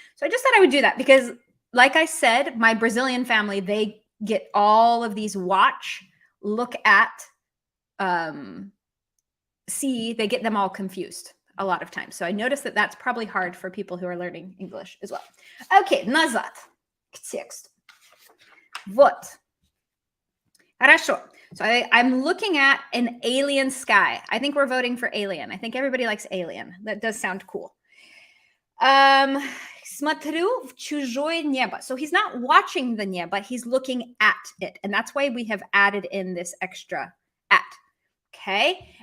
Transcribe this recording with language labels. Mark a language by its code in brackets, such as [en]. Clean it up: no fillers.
[en] So I just thought I would do that because, like I said, my Brazilian family, they get all of these watch, look at, see, they get them all confused a lot of times. So I noticed that that's probably hard for people who are learning English as well. [ru] Okay, назад к тексту. Вот. Хорошо. [en] So I'm looking at an alien sky. I think we're voting for alien. I think everybody likes alien. That does sound cool. Смотрю в чужое небо. So he's not watching the небо, he's looking at it. And that's why we have added in this extra at. Okay.